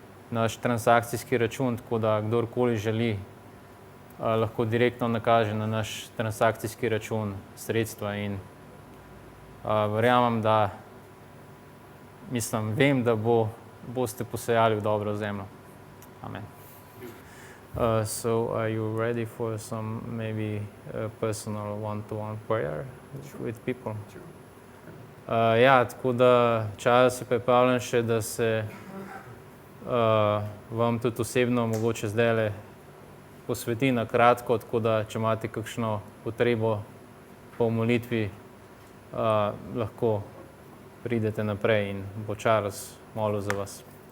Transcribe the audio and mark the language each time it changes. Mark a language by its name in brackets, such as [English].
[Slovenian] naš transakcijski račun, tako da kdorkoli želi, lahko direktno nakaže na naš transakcijski račun sredstva in verjamem, vem, da boste posejali v dobro zemljo. Amen. [English] So are you ready for some maybe personal one-to-one prayer with people? [Slovenian] Ja, tako da čas se pripravljam še, da se vam tudi osebno mogoče zdajle posveti na kratko, tako da če imate kakšno potrebo po molitvi, lahko pridete naprej in bo Charles molil za vas.